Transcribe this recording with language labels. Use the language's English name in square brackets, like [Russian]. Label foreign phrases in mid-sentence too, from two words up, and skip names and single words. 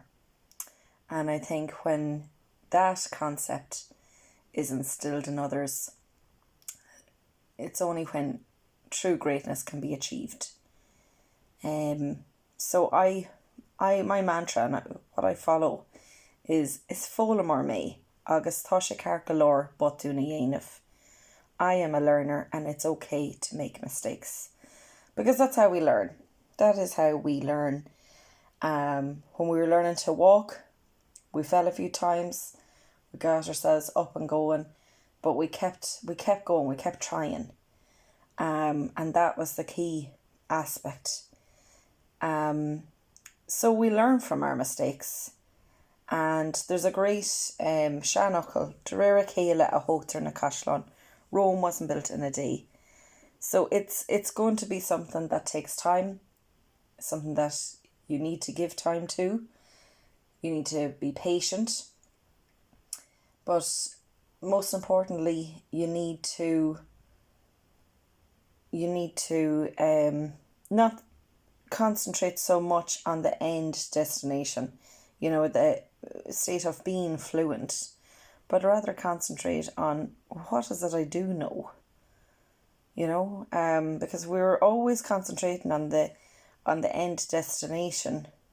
[English] And I think when that concept is instilled in others, it's only when true greatness can be achieved. So my mantra and what I follow is [Irish] foghlaimeoir agus tá sé ceart go leor botúin dhéanamh. [English] I am a learner and it's okay to make mistakes. Because that's how we learn. That is how we learn. When we were learning to walk, we fell a few times, we got ourselves up and going, but we kept going, we kept trying. And that was the key aspect. So we learn from our mistakes. And there's a great [Irish] seanachal, de réir céile a thógtar na Caisleán. [English] Rome wasn't built in a day. So it's going to be something that takes time, something that you need to give time to. You need to be patient. But most importantly, you need to not concentrate so much on the end destination, the state of being fluent, but rather concentrate on what is it I do know, because we're always concentrating on the end destination.